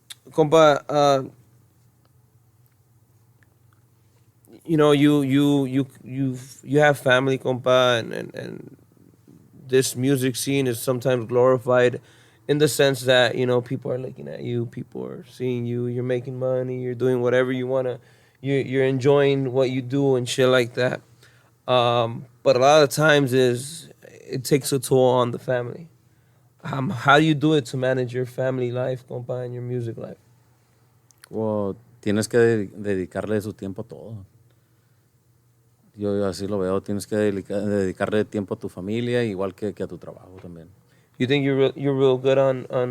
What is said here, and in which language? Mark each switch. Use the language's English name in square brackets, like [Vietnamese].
[English] Compa, you know, you have family, compa, and this music scene is sometimes glorified in the sense that, you know, people are looking at you, people are seeing you, you're making money, you're doing whatever you wanna, you're enjoying what you do and shit like that. But a lot of times it takes a toll on the family. How do you do it to manage your family life, compa, and your music life? [Spanish] Well, tienes que dedicarle su tiempo a todo. Yo así lo veo. Tienes que dedicarle tiempo a tu familia, igual que a tu trabajo también. [English] You think you're real good on